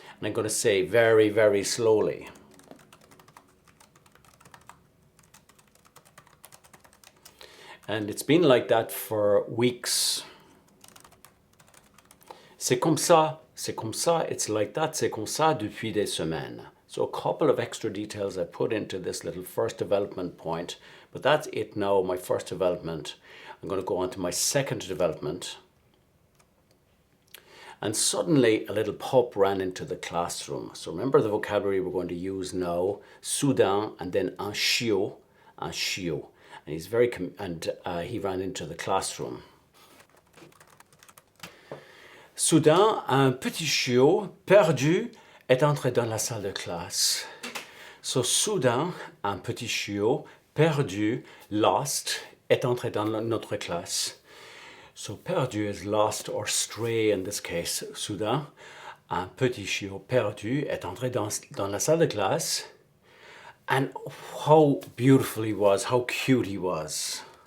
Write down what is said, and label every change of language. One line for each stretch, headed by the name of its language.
English: And I'm going to say very, very slowly. And it's been like that for weeks.
French: C'est comme ça,
English: it's like that,
French: c'est comme ça depuis des semaines.
English: So a couple of extra details I put into this little first development point, but that's it now, my first development. I'm going to go on to my second development. And suddenly a little pup ran into the classroom. So remember the vocabulary we're going to use now, soudain, and then un chiot. And he's he ran into the classroom.
French: Soudain, un petit chiot perdu est entré dans la salle de classe. So soudain, un petit chiot perdu, lost, est entré dans notre classe.
English: So perdu is lost or stray in this case.
French: Soudain, un petit chiot perdu est entré dans la salle de classe.
English: And how beautiful he was, how cute he was.